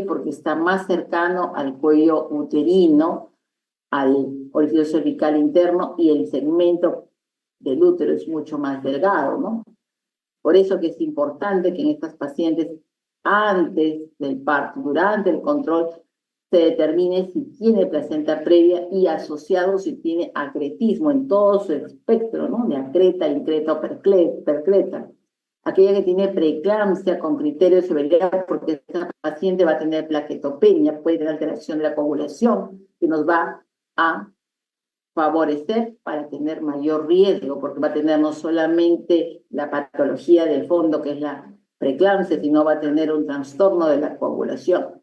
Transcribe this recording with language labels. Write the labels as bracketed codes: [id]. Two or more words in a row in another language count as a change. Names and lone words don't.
[es] Porque está más cercano al cuello uterino, al orificio cervical interno y el segmento del útero es mucho más delgado, ¿no? Por eso que es importante que en estas pacientes, antes del parto, durante el control, se determine si tiene placenta previa y asociado si tiene acretismo en todo su espectro, ¿no? De acreta, increta o percreta. Aquella que tiene preeclampsia con criterio de severidad, porque esta paciente va a tener plaquetopenia, puede tener alteración de la coagulación, que nos va a favorecer para tener mayor riesgo, porque va a tener no solamente la patología de fondo, que es la preeclampsia, sino va a tener un trastorno de la coagulación.